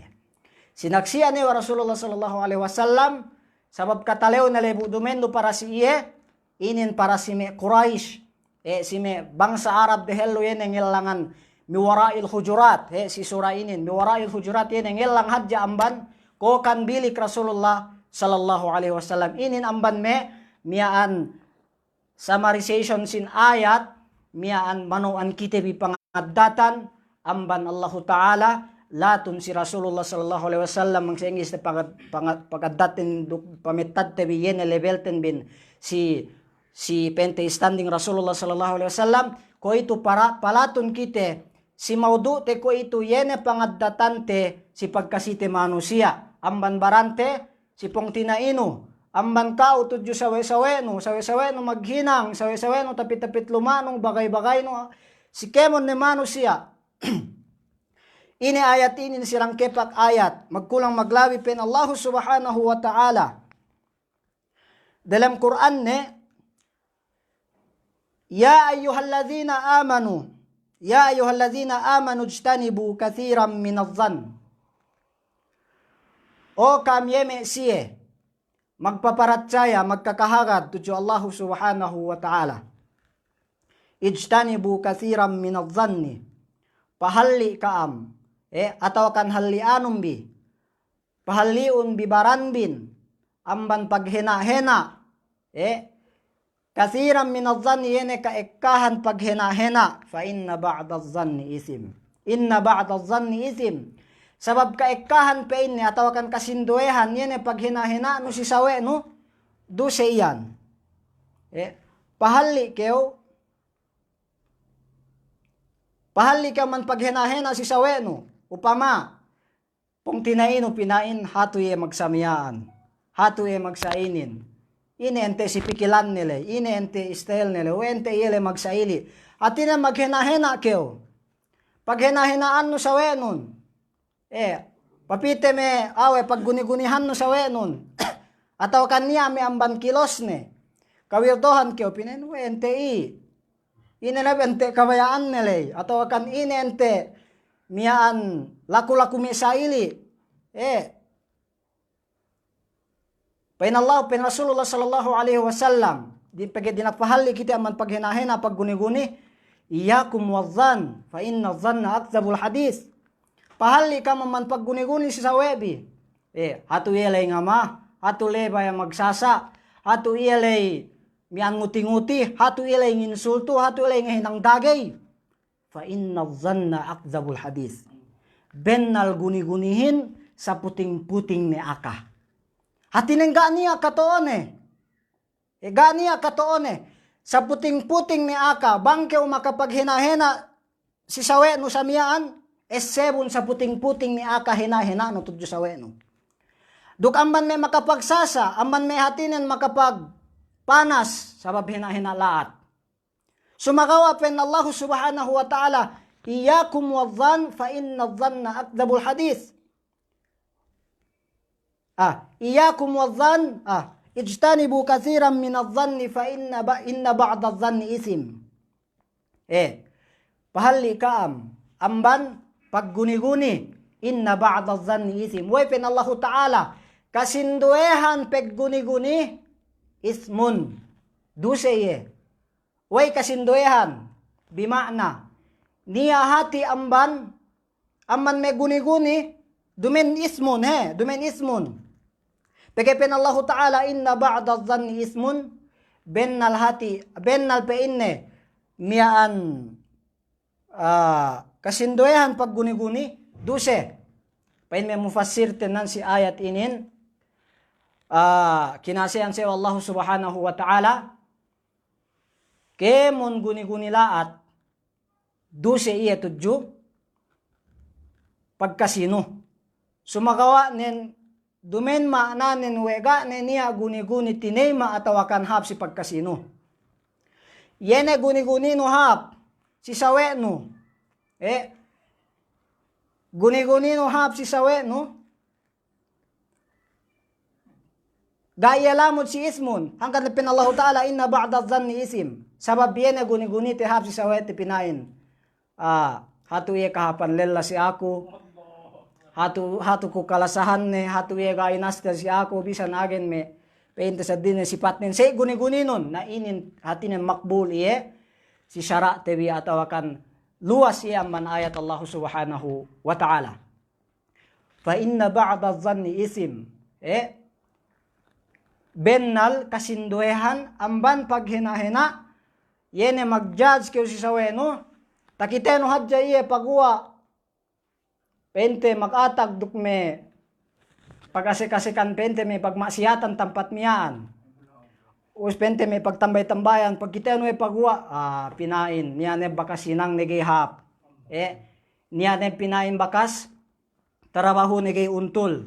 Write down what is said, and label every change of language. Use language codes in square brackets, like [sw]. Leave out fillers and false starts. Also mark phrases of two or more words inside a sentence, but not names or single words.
[yka] Sinaksiyan ni Rasulullah [ar] صلى الله عليه وسلم [yka] sabab katalew na lebu dumendo para si iye inin para si me Quraish si me bangsa Arab dehelo yen ngilangan miwara'il hujurat si surah inin miwara'il hujurat yen ngilang hadja amban ko kan bilik Rasulullah [ar] صلى الله عليه وسلم [yka] inin amban me miyaan summarization sin ayat miyaan manuan kite bi pangadatan amban [ar] الله تعالى [yka] latun si Rasulullah [ar] صلى الله عليه وسلم [yka] mangsengis na pagadatin pamitad te bi yen levelten bin si pente standing [ar] رسول الله صلى الله عليه وسلم [yka] ko itu para palatun kite si maudu te ko itu yene pangadatante si pagkasite manusia amban barante si pong tinaino amban kao tudyo sawe-saweno maghinang sawe-saweno tapit-tapit lumanong bagay-bagay no si kemon ni manusia ini ayat ini sirang kepak ayat magkulang maglawi pen [ar] الله سبحانه وتعالى [yka] dalam Quran ne [ar] يا أيها الذين آمنوا اجتنبوا كثيرا من الظن [yka] o kamyeme siye magpaparatsaya magkakahagad tudyo Allah [ar] سبحانه وتعالى اجتنبوا كثيرا من الظن pahalli kaam ataw kan [yka] hallianum bi pahalliun bibaranbin amban paghena-hena [ar] كثيرا من الظن [yka] yene kaekkahan paghena-hena [ar] فإن بعض الظن إثم [yka] sabab kaekkahan pa ini ataw kan kasinduehan yene paghina-hina no si sawe no do se iyan pahalli ka man paghina-hina si sawe no upama pong tinaino pinain hatuye magsamiyaan hatuye magsainin ini ente si pikilan nila ini ente istel nila o ente yele magsaili atina maghina-hina keo pag hinahinaan no sa wenon. Papite me awe pag guni-gunihan no sa wenon. Ataw kanya me amban kilos ne. Kawirtohan kyo pinen we NTI. Inenabente kabayaan nilay. Ataw kan inente miyaan laku-laku mi saili. Painallahu pin [ar] رسول الله صلى الله عليه وسلم. [yka] Di pagi dinakpahali kita man paghinahina pag guni-guni. [ar] إياكم والظن فإن الظن أكذب الحديث. [yka] Pahali ka man pag guni-guni si sawebi. Hatu yelay nga ma, hatu lebay magsasa, hatu yelay mian nguti-nguti, hatu yelay insulto, hatu yelay hinang dagay. [ar] فإن الظن أكذب الحديث. [yka] Bennal guni-gunihin sa puting-puting ni aka. Hatineng ganiya katoone. Ganiya katoone. Sa puting-puting ni aka, bangke makapaghinahina si sawe no sa miyaan, sebon sa puting-puting ni aka hinahina no tudyo sawe no. Duk amban may makapagsasa, amban may hatinen makapagpanas, sabab hinahina laat. Sumakawa pen [ar] الله سبحانه وتعالى إياكم والظن فإن الظن أكذب الحديث. إياكم والظن اجتنبوا كثيرا من الظن فإن بعض الظن إثم. [yka] Pahali kaam, amban pagguni-guni, [ar] إن بعض الظن إثم. [yka] Way pen [ar] الله تعالى, [yka] kasinduehan pegguni-guni, ismun. Duseye. Way kasinduehan, bima'na, niyahati amban me guni-guni, dumen ismun, dumen ismun. Pagkipin [ar] الله تعالى, إن بعض الظن إثم, [yka] bennal pe inne, miyaan, kasinduehan pag guni-guni, duse. Pain may mufassir tenan si ayat inin, kinasihan siya [ar] الله سبحانه وتعالى, [yka] kemon guni-guni laat, duse iya tudyo, pagkasino. Sumagawa nen, dumen maananin wega niya guni-guni tinema atawakan hap si pagkasino. Yene guni-guni no hap, si sawe no. Guni-guni no hap si sawe no. Gaya lamod si ismun. Hanggang napin [ar] الله تعالى, إن بعض الظن إثم. [yka] Sabab yene guni-guni ti hap si sawe ti pinain. Hatu ye kahapan lela si ako. Hatu ko kalasahan ne, hatu ye gainasta si ako, bisan agen me, painta sa din sipat nin. Say guni-guni nun, na inin hatinin makbul iye, si syara tebi atawakan luwas iye man ayat [ar] الله سبحانه وتعالى. فإن بعض الظن إثم. [yka] Bennal kasinduehan, amban paghinahina, yene mag-judge kayo si saweno, takiteno hadja iye pagwa, pente makatag dukme pagkasi-kasikan pente may pagmasiyatan tampat miyaan. Us pente may pagtambay-tambayan pagkita no pagwa pinain niya ne bakas sinang negihap. Niya ne pinain bakas trabaho negay untol.